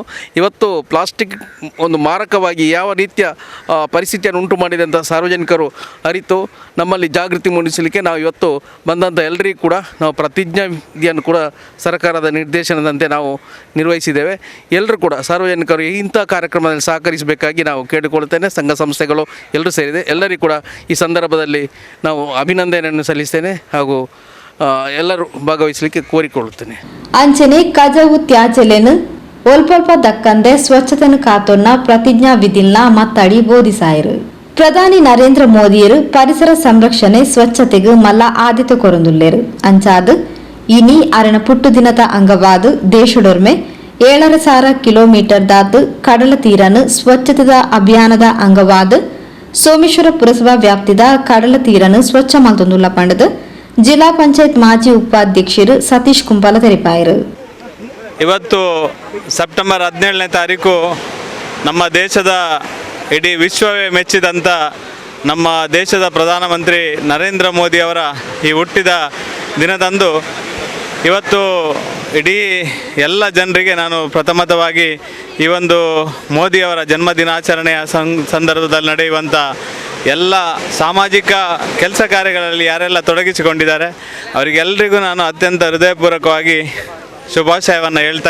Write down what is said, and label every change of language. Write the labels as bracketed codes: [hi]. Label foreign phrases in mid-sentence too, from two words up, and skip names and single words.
[kn] ಇವತ್ತು ಪ್ಲಾಸ್ಟಿಕ್ ಒಂದು ಮಾರಕವಾಗಿ ಯಾವ ರೀತಿಯ ಪರಿಸ್ಥಿತಿಯನ್ನು ಉಂಟು ಮಾಡಿದೆ ಅಂತ ಸಾರ್ವಜನಿಕರು ಅರಿತು ನಮ್ಮಲ್ಲಿ ಜಾಗೃತಿ ಮೂಡಿಸಲಿಕ್ಕೆ ನಾವು ಇವತ್ತು ಬಂದಂಥ ಎಲ್ಲರಿಗೂ ಕೂಡ ನಾವು ಪ್ರತಿಜ್ಞಾವಿಧಿಯನ್ನು ಕೂಡ ಸರ್ಕಾರದ ನಿರ್ದೇಶನದಂತೆ ನಾವು ನಿರ್ವಹಿಸಿದ್ದೇವೆ. ಎಲ್ಲರೂ ಕೂಡ ಸಾರ್ವಜನಿಕರು ಇಂಥ ಕಾರ್ಯಕ್ರಮದಲ್ಲಿ ಸಹಕರಿಸಬೇಕಾಗಿ ನಾವು ಕೇಳಿಕೊಳ್ಳುತ್ತೇನೆ. ಸಂಘ ಸಂಸ್ಥೆಗಳು ಎಲ್ಲರೂ ಸೇರಿದೆ. ಎಲ್ಲರಿಗೂ ಕೂಡ ಈ ಸಂದರ್ಭದಲ್ಲಿ ನಾವು ಅಭಿನಂದನೆಯನ್ನು ಸಲ್ಲಿಸ್ತೇನೆ ಹಾಗೂ ಎಲ್ಲರೂ ಭಾಗವಹಿಸಲಿಕ್ಕೆ ಕೋರಿಕೊಳ್ಳುತ್ತೇನೆ. [tcy] ಅಂಚನೆ ಕಜವು ತ್ಯಾಚಲೆನು ಒಲ್ಪ ದಕ್ಕಂದೆ ಸ್ವಚ್ಛತೆಯನ್ನು ಕಾತೊನ್ನ ಪ್ರತಿಜ್ಞಾ ವಿಧಿಲ್ನ ಮತ್ತಡಿ ಬೋಧಿಸಾಯರು. ಪ್ರಧಾನಿ ನರೇಂದ್ರ ಮೋದಿಯರು ಪರಿಸರ ಸಂರಕ್ಷಣೆ ಸ್ವಚ್ಛತೆಗೆ ಮಲ್ಲ ಆದ್ಯತೆ ಕೊರೊಂದುಲ್ಲೇರು. ಅಂಚಾದು ಇನಿ ಅರಣ ಪುಟ್ಟು ದಿನದ ಅಂಗವಾದ ದೇಶದೊರ್ಮೆ 7,000 ಕಿಲೋಮೀಟರ್ ದಾತು ಕಡಲ ತೀರನು ಸ್ವಚ್ಛತೆದ ಅಭಿಯಾನದ ಅಂಗವಾದ ಸೋಮೇಶ್ವರ ಪುರಸಭಾ ವ್ಯಾಪ್ತಿದ ಕಡಲ ತೀರನು ಸ್ವಚ್ಛ ಮಲ್ತೊಂದುಲ್ಲ ಪಂಡದು ಜಿಲ್ಲಾ ಪಂಚಾಯತ್ ಮಾಜಿ ಉಪಾಧ್ಯಕ್ಷರು ಸತೀಶ್ ಕುಂಪಾಲ ತೆರಿಪಾಯರು. [kn] ಇವತ್ತು ಸೆಪ್ಟೆಂಬರ್ 17ನೇ ತಾರೀಕು ನಮ್ಮ ದೇಶದ ಇಡೀ ವಿಶ್ವವೇ ಮೆಚ್ಚಿದಂಥ ನಮ್ಮ ದೇಶದ ಪ್ರಧಾನಮಂತ್ರಿ ನರೇಂದ್ರ ಮೋದಿಯವರ ಈ ಹುಟ್ಟಿದ ದಿನದಂದು ಇವತ್ತು ಇಡೀ ಎಲ್ಲ ಜನರಿಗೆ ನಾನು ಪ್ರಥಮತವಾಗಿ ಈ ಒಂದು ಮೋದಿಯವರ ಜನ್ಮದಿನಾಚರಣೆಯ ಸಂದರ್ಭದಲ್ಲಿ ನಡೆಯುವಂಥ ಎಲ್ಲ ಸಾಮಾಜಿಕ ಕೆಲಸ ಕಾರ್ಯಗಳಲ್ಲಿ ಯಾರೆಲ್ಲ ತೊಡಗಿಸಿಕೊಂಡಿದ್ದಾರೆ ಅವರಿಗೆಲ್ಲರಿಗೂ ನಾನು ಅತ್ಯಂತ ಹೃದಯಪೂರ್ವಕವಾಗಿ ಶುಭಾಶಯವನ್ನು ಹೇಳ್ತಾ ಇದ್ದೇನೆ.